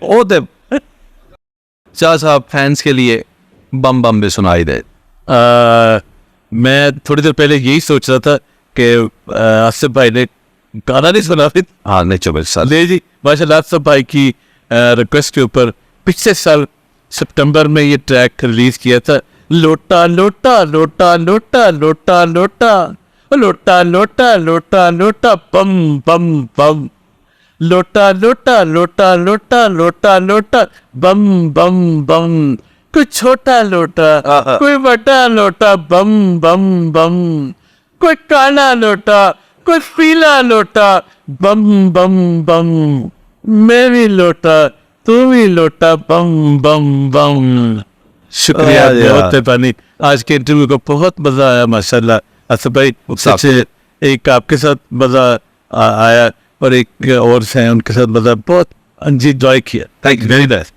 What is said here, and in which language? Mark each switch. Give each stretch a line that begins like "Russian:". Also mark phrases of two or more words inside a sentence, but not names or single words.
Hindi: ओ दे शाह साहब, फैंस के लिए बम बम भी सुनाई दे। मैं थोड़ी देर पहले यही सोच रहा था कि आसिफ भाई ने गाना नहीं सुना फिर। हाँ नहीं चुप साल ले जी, माशाल्लाह आसिफ भाई की रिक्वेस्ट के ऊपर पिछले साल सितंबर में ये ट्रैक रिलीज किया था। लोटा लोटा लोटा लोटा लोटा लोटा लोटा लोटा लोटा लोटा बम बम बम, लोटा लोटा लोटा लोटा लोटा लोटा बम बम बम, कोई छोटा लोटा कोई बड़ा लोटा बम बम बम, कोई काला लोटा कोई पीला लोटा बम बम बम, मैं भी लोटा तू भी लोटा बम बम बम। शुक्रिया बहुत है पानी, आज के इंटरव्यू को बहुत मजा आया माशाल्लाह। आसिफ भाई सच्चे एक आपके साथ मजा आया और एक और से उनके साथ मजा बहुत एंजॉय किया।
English: thank you very much.